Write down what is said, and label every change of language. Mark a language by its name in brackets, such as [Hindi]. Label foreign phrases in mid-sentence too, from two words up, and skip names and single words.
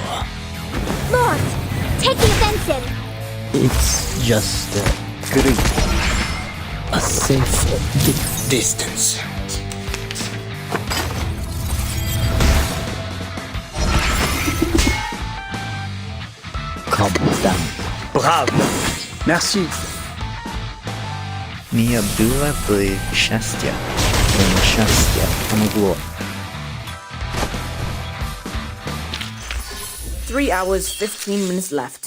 [English] Lord, take the offensive. It's just great. A safe distance. Calm down. [French] Bravo. Merci. [Polish] Mia była w szczęścia. Szczęście pomogło. [English] 3 hours, 15 minutes left.